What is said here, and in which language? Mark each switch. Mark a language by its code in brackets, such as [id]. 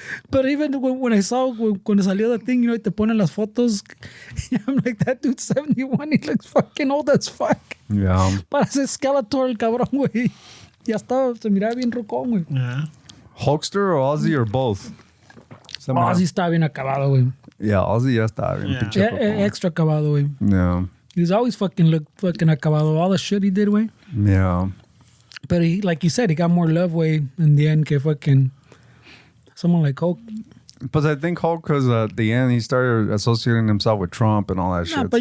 [en] But even when I saw [es] cuando salió [en] that thing, [es] te ponen las fotos. [en] I'm like, that dude's 71. He looks fucking old as fuck. Yeah. [es] Parece Skeletor el cabrón, güey. Ya estaba, se miraba bien rocón, güey. [en] Yeah. Hulkster or Ozzy or both? [es] Ozzy estaba bien acabado, güey. Yeah, Ozzy ya estaba bien pinche rocón. Extra acabado, güey. [en] Yeah. He's always fucking acabado. All the shit he did, güey. Yeah. But he, like you said, he got more love, way in the end, que fucking someone like Hulk. But I think Hulk, because at the end, he started associating himself with Trump and all that shit. But